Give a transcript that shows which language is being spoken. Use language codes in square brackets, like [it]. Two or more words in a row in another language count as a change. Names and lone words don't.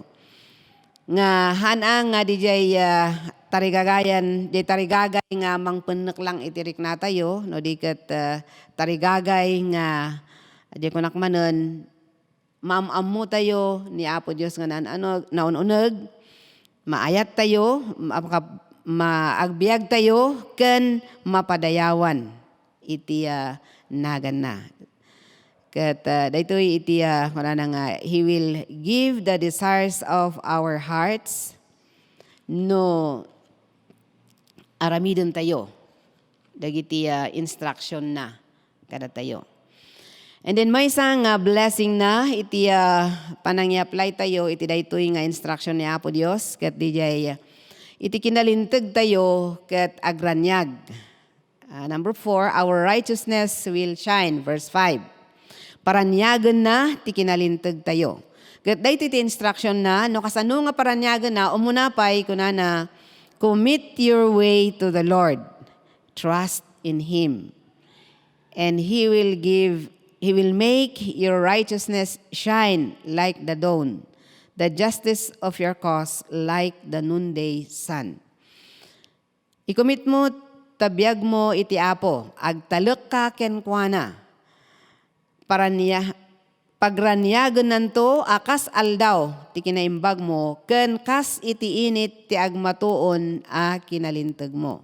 [ilo] Nga hanang nga di jay tarigagayan, di tarigagay nga mangpenek lang itirik na tayo, no di ket tarigagay nga di kunakmanen maamamo tayo ni Apo Dios nga naununeg, maayat tayo, maagbiag tayo ken mapadayawan iti nagan na. Ket daytoy iti kuna nga [en] He will give the desires of our hearts [ilo] no aramiden tayo dagiti instruction na kada tayo. [en] And then [tl] may isang [ilo] blessing na iti panang-i-apply tayo iti daytoy nga instruction ni Apo Dios ket dijay iti kinalinteg tayo ket agranyag. [en] Number 4, our righteousness will shine. Verse 5. [ilo] Paranyagan na ti kinalinteg tayo. Ket daytoy ti instruction na no kasano nga paranyagan na umunapay kunana [en] commit your way to the Lord. Trust in Him. And He will make your righteousness shine like the dawn, the justice of your cause like the noonday sun. [ilo] Ikomit mo, tabiyag mo iti Apo, agtalek ka kenkwana, pagranyagan nanto akas aldaw, ti kinaimbag mo, ken kas iti init ti agmatuon a kinalinteg mo.